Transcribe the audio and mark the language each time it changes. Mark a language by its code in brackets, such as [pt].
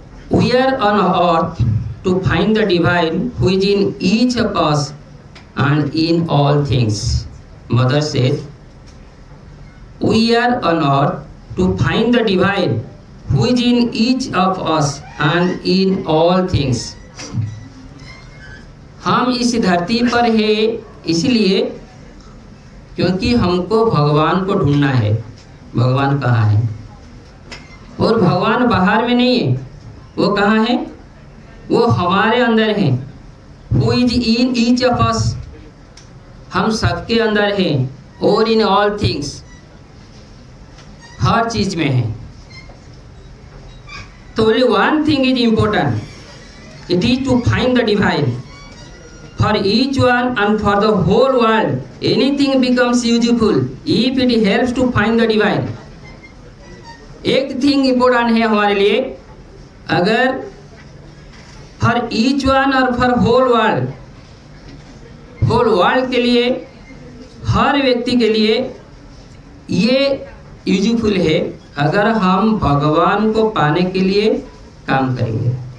[en] We are on earth to find the divine who is in each of us and in all things. Mother says, we are on earth to find the divine who is in each of us and in all things. [hi] हम इस धरती पर है इसलिए क्योंकि हमको भगवान को ढूंढना है। भगवान कहाँ है? और भगवान बाहर में नहीं है, वो कहाँ है? वो हमारे अंदर है। [en] Who is in each of us? [hi] हम सबके अंदर हैं और [en] in all things, [hi] हर चीज में है। तो [en] only one thing is important. It is to find the divine. For each one and for the whole world, anything becomes useful if it helps to find the divine. [hi] एक thing important है हमारे लिए, अगर [en] for each one [hi] और [en] for whole world [hi] के लिए, हर व्यक्ति के लिए ये यूजफुल है अगर हम भगवान को पाने के लिए काम करेंगे।